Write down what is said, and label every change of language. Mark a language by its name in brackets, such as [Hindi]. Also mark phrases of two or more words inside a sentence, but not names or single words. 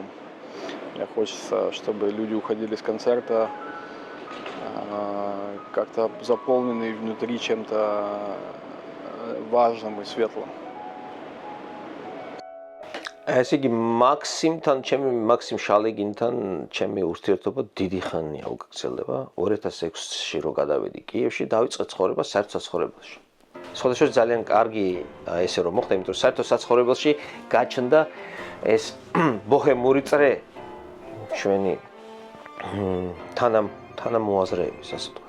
[Russian] Мне хочется, чтобы люди уходили с концерта как-то заполненные внутри чем-то важным и светлым. [Georgian] ეს იგი მაქსიმ შალეგინთან ჩემი ურთიერთობა დიდი ხანია უკრძალება. 2006-ში რო გადავედი კიევში, დავიწყე ცხოვრება საერთო საცხოვრებელში. სხვადასხვა ძალიან კარგი ესე რომ მოხდა, იმიტომ რომ საერთო საცხოვრებელში გაჩნდა ეს ბოჰემური წრე ჩვენი თანამოაზრეების, ასე ვთქვათ.